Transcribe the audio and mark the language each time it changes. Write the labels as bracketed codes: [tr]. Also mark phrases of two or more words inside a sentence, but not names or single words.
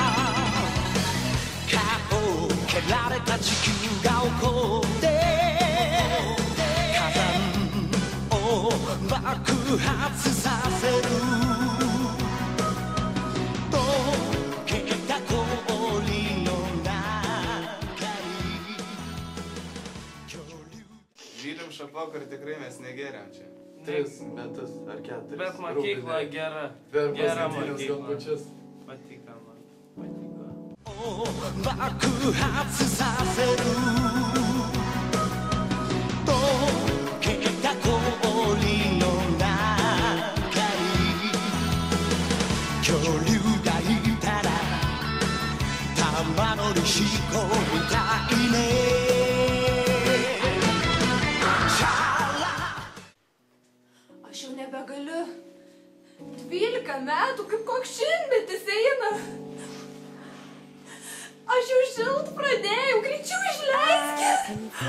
[ja] 顔を蹴られた地球が起こって火山を爆発させる溶けた氷の [lt] Žiūrim šapoką ir tikrai mes negeriam čia. 3 metus ar 4. Bet mokykla gera. Gera mokykla. Patiko man. Patiko. [ja] 爆発させる溶けた氷の中に恐竜がいたら玉乗りしこみたいね [lt] Aš jau nebegaliu. 12 metų, kaip koks šimtmetis eina. Aš jau šilt pradėjau, greičiau išleiskit.